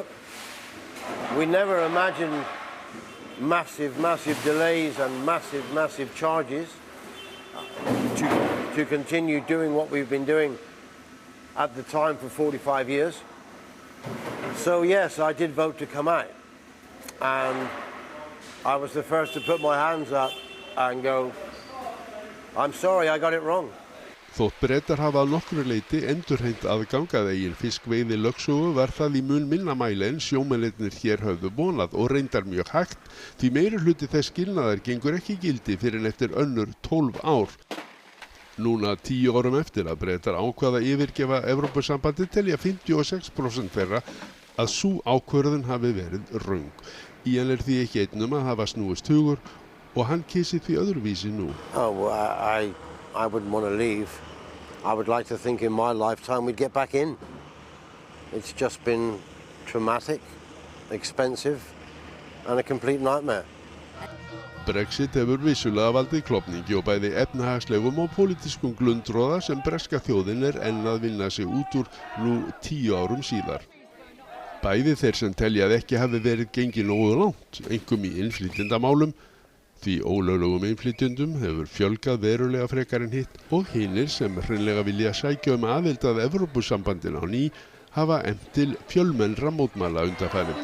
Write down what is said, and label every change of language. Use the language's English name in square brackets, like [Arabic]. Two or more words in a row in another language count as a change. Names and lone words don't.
[English] We never imagined massive delays and massive charges to continue doing what we've been doing at the time for 45 years. So yes, I did vote to come out, and I was the first to put my hands up and go, I'm sorry, I got it wrong. [Icelandic] Þótt Bretar hafa að nokkru leyti endurheimt aðgang að eigin fiskveiði lögsögu var það í mun minna mæli en sjómennirnir hér höfðu vonað og reyndar mjög hægt því meiri hluti þess skilnaðar gengur ekki í gildi fyrr en eftir önnur 12 ár. Núna 10 árum eftir að Bretar ákvaða yfirgefa Evrópusambandið telja 56% þeirra að sú ákvörðun hafi verið röng. Ian því ekki einn að hafa snúist hugur og hann kysi því öðruvísi nú. [English] I wouldn't want to leave. I would like to think in my lifetime we'd get back in. It's just been traumatic, expensive and a complete nightmare. [Icelandic] Brexit hefur vissulega valdið klofningi og bæði efnahagslegum og pólitískum glundroða sem breska þjóðin enn að vinna sig út úr nú 10 árum síðar. Bæði þeir sem telja að ekki hafi verið gengið nógu langt, einkum í innflytjendamálum, því ólöglegum innflytjendum hefur fjölgað verulega frekar en hitt og hinir sem hreinlega vilja sækja aðild að Evrópusambandinu á ný hafa efnt til fjölmennra mótmæla undanfarið.